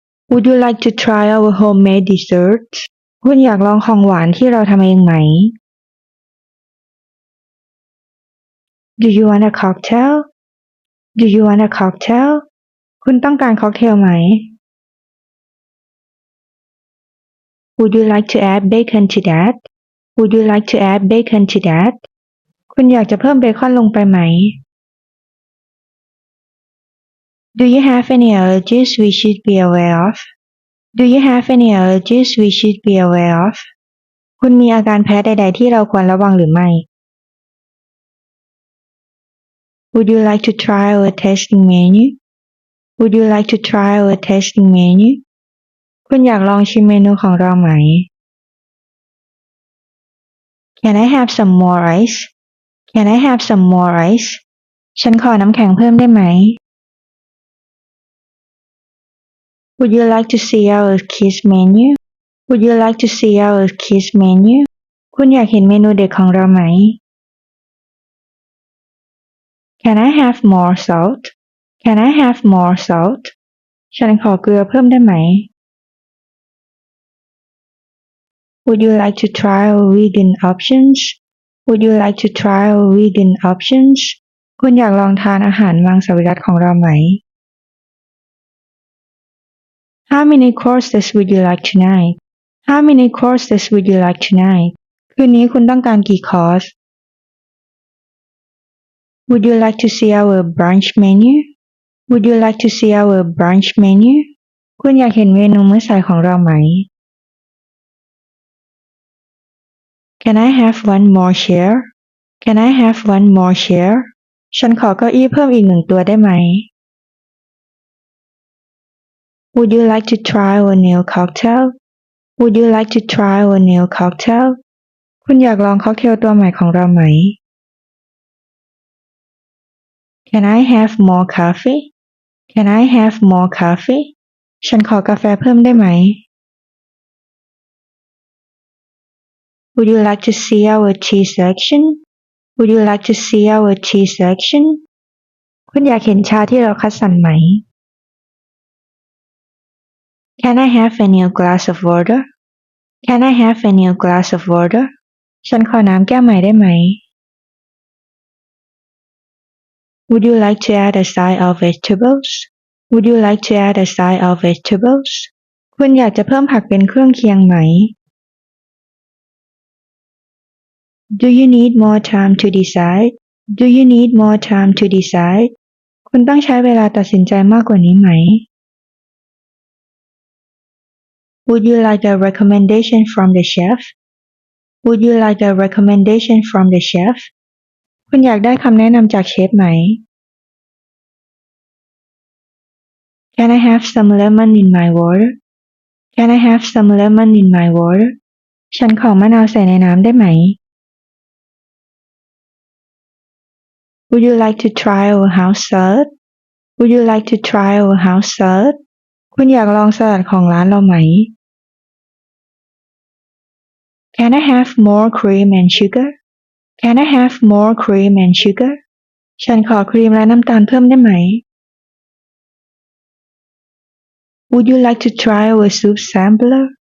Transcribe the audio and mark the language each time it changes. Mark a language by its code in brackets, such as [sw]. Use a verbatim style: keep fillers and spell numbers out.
[en] Would you like to try our homemade dessert? [th] คุณอยากลองของหวานที่เราทำเองไหม [en] Do you want a cocktail? Do you want a cocktail? [th] คุณต้องการค็อกเทลไหม [en] Would you like to add bacon to that? Would you like to add bacon to that? [th] คุณอยากจะเพิ่มเบคอนลงไปไหม [en] Do you have any allergies we should be aware of? Do you have any allergies we should be aware of? [th] คุณมีอาการแพ้ใด ๆ ที่เราควรระวังหรือไม่ [en] Would you like to try our tasting menu? Would you like to try our tasting menu? [th] คุณอยากลองชิมเมนูของเราไหม [en] Can I have some more rice? Can I have some more rice? [th] ฉันขอน้ำแข็งเพิ่มได้ไหม [en] Would you like to see our kids menu? Would you like to see our kids menu? [th] คุณอยากเห็นเมนูเด็กของเราไหม [en] Can I have more salt? Can I have more salt? [th] ฉันขอเกลือเพิ่มได้ไหม [en] Would you like to try our vegan options? Would you like to try our vegan options? [th] คุณอยากลองทานอาหารมังสวิรัติของเราไหม [en] How many courses would you like tonight? How many courses would you like tonight? [th] คืนนี้คุณต้องการกี่คอร์ส [en] Would you like to see our brunch menu? Would you like to see our brunch menu? [th] คุณอยากเห็นเมนูมื้อสายของเราไหม [en] Can I have one more chair? Can I have one more chair? [th] ฉันขอเก้าอี้เพิ่มอีกหนึ่งตัวได้ไหม [en] Would you like to try our new cocktail? Would you like to try our new cocktail? [th] คุณอยากลองค็อกเทลตัวใหม่ของเราไหม [en] Can I have more coffee? Can I have more coffee? [th] ฉันขอกาแฟเพิ่มได้ไหม [en] Would you like to see our tea section? Would you like to see our tea section? [th] คุณอยากเห็นชาที่เราคัดสรรไหม [en] Can I have a new glass of water? Can I have a new glass of water? [th] ฉันขอน้ำแก้วใหม่ได้ไหม [en] Would you like to add a side of vegetables? Would you like to add a side of vegetables? [th] คุณอยากจะเพิ่มผักเป็นเครื่องเคียงไหม [en] Do you need more time to decide? Do you need more time to decide? [th] คุณต้องใช้เวลาตัดสินใจมากกว่านี้ไหม [en] Would you like a recommendation from the chef? Would you like a recommendation from the chef? [th] คุณอยากได้คำแนะนำจากเชฟไหม [en] Can I have some lemon in my water? Can I have some lemon in my water? [th] ฉันขอมะนาวใส่ในน้ำได้ไหม [en] Would you like to try our house salad? Would you like to try our house salad? [th] คุณอยากลองสลัดของร้านเราไหม [en] Can I have more cream and sugar? Can I have more cream and sugar? ฉันขอครีมและน้ำตาลเพิ่มได้ไหม Would you like to try our soup sampler?